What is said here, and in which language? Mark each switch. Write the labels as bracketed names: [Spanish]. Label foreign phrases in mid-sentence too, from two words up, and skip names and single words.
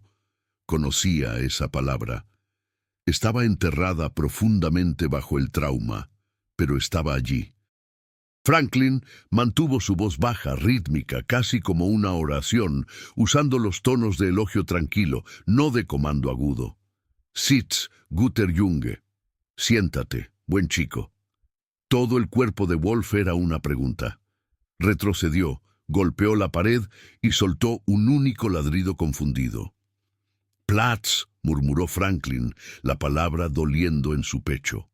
[Spanish] Conocía esa palabra. Estaba enterrada profundamente bajo el trauma, pero estaba allí. Franklin mantuvo su voz baja, rítmica, casi como una oración, usando los tonos de elogio tranquilo, no de comando agudo. [German] «Sitz, guter Junge». [Spanish] Siéntate, buen chico. Todo el cuerpo de Wolf era una pregunta. Retrocedió, golpeó la pared y soltó un único ladrido confundido. «Platz», murmuró Franklin, la palabra doliendo en su pecho.